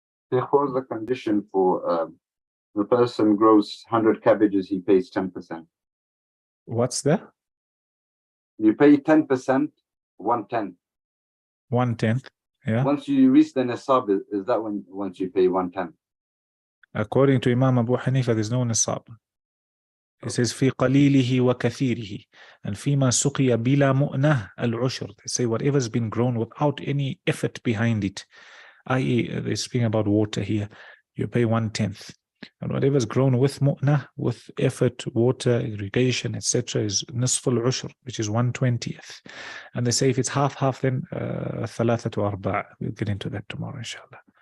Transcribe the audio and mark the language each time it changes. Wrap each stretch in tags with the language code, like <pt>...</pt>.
<en>What was the condition for the person grows 100 cabbages, he pays 10%? What's that? You pay 10%, 1/10. 1/10, yeah. Once you reach the nisab, is that when once you pay 1/10? According to Imam Abu Hanifa, there's no nisab. It says</en> <ar>في قليله وكثيره, and فيما سقي بلا مؤنة العشر.</ar> <en>They say whatever's been grown without any effort behind it, i.e. they're speaking about water here, you pay 1/10. And whatever's grown with mu'nah, with effort, water, irrigation, etc., is nisful ushur, which is 1/20th. And they say if it's half, then thalathatu arba'. We'll get into that tomorrow, inshallah.</en>